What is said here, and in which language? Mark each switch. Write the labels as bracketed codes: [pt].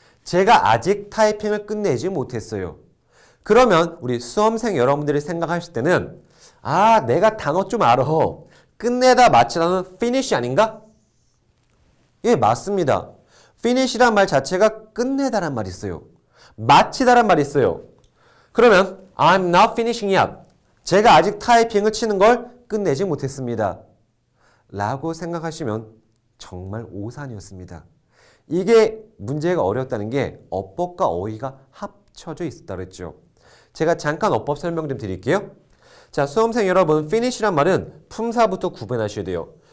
[ko] 제가 아직 타이핑을 끝내지 못했어요. 그러면 우리 수험생 여러분들이 생각하실 때는 아, 내가 단어 좀 알아. 끝내다 마치다는 finish 아닌가? 예, 맞습니다. finish란 말 자체가 끝내다란 말이 있어요. 마치다란 말이 있어요. [en] 그러면 I'm not finishing yet. [ko] 제가 아직 타이핑을 치는 걸 끝내지 못했습니다. 라고 생각하시면 정말 오산이었습니다. 이게 문제가 어렵다는 게 어법과 어휘가 합쳐져 있었다고 했죠. 제가 잠깐 어법 설명 좀 드릴게요. 자, 수험생 여러분, finish란 말은 품사부터 구분하셔야 돼요.